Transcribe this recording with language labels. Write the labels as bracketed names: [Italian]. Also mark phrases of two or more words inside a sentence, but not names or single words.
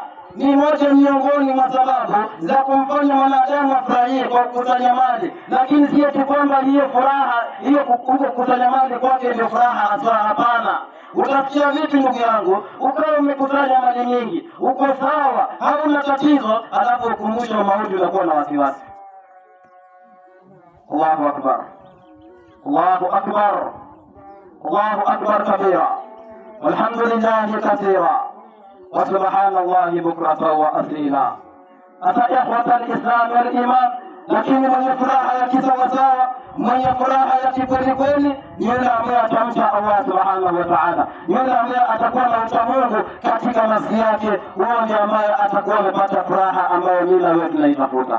[Swahili] Ni moja miongoni mwa sababu za kumfanya mwanadamu afurahie kwa kukusanya mali, lakini si eti kwamba hiyo furaha hiyo kukusanya mali kwake ndio furaha hasa. Hapana. Utafikia vipi ndugu yangu ukawa umekusanya mali nyingi, uko sawa, hauna tatizo, alafu ukumbusha mauti unakuwa na wasiwasi? [Arabic] الله أكبر، الله أكبر، الله أكبر كبيرا، والحمد لله كثيرا، وسبحان الله بكرة وأصيلا. [Swahili] Hata [Arabic] إخوة الإسلام والإيمان, [Swahili] lakini mwenye furaha ya kisawasawa, mwenye furaha ya kikweli kweli, yule ambaye atamcha Allah [Arabic] سبحانه وتعالى, [Swahili] yule ambaye atakuwa na uchamungu katika nafsi yake, huyo ndiye ambaye atakuwa amepata furaha ambayo mimi na wewe tunaitafuta.